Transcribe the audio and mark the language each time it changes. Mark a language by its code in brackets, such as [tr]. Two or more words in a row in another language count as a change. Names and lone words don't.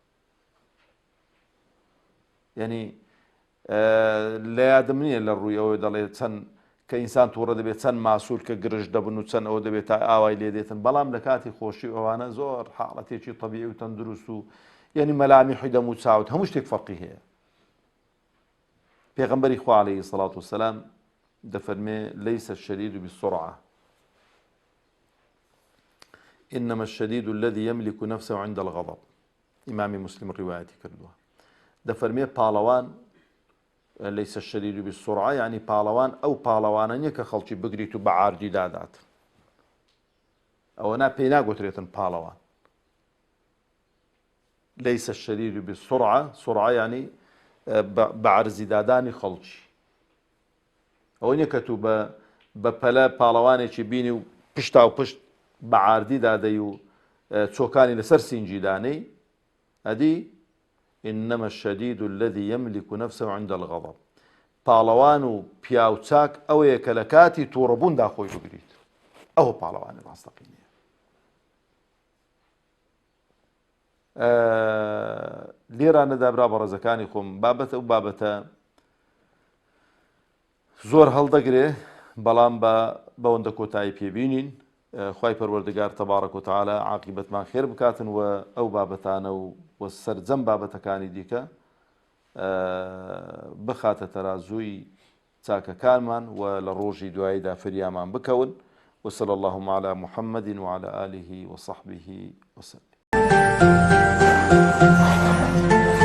[ckb] یعنی لە یادم نییە لە ڕووی ئەوەی دەڵێ چەند کە ئینسان تووڕە دەبێت چەند ماسوول کە گرژ دەبن و چەند ئەوە دەبێت تا ئاوای لێ دێتن، بەڵام لە کاتی خۆشی ئەوانە زۆر حاڵەتێکی تەبیعی و تەندروست و یعنی مەلامیحی دەم و چاوت هەموو شتێک فەرقی هەیە. پێغەمبەری خوا عەلەیهی سەڵات وسەلام دەفەرمێ [ar] لەیسە الشەدیدو بالسرعة إنما الشديد الذي يملك نفسه عند الغضب. [ckb] ئیمامی مسلم ڕیوایەتی کردووە. دەفەرمێ پاڵەوان [ar] لەیسە الشەدیدو بالسرعة [ckb] یعنی پاڵەوان ئەو پاڵەوانە نییە کە خەڵکی بگریت و بە عاردی دادات، ئەوە پێی ناگوترێتن پاڵەوان. [ar] لەیسە الشەدیدو بالسرعة، سرعة [ckb] یعنی بە عەرزی دادانی خەڵکی. ئەوە نییە کە تو بە پەلە پاڵەوانێکی بینی و پشتا و پشت بە عاردی دادەی و چۆکانی لەسەر سینجی دانەی، ئەدی [ar] إنما الشديد الذي يملك نفسه عند الغضب. [ckb] پاڵەوان و پیاو چاک ئەوەیە کە لە کاتی تووڕەبووندا خۆی بگریت، ئەوە پاڵەوانی ڕاستەقینەیە. لێرانەدا برا بەڕێزەکانی خۆم بابەتە و بابەتە زۆر هەڵدەگرێ، بەڵام بەوەندە کۆتایی پێبینین. خوای پەروەردگار تەبارەک و تەعالە عاقیبەتمان خێر بکاتن و ئەو بابەتانە و سەرجەم بابەتەکانی دیکە بخاتە تەرازووی چاکەکانمان و لە ڕۆژی دواییدا فریامان بکەون. [ar] وصلى اللهم على محمد وعلى آله وصحبه وسلم.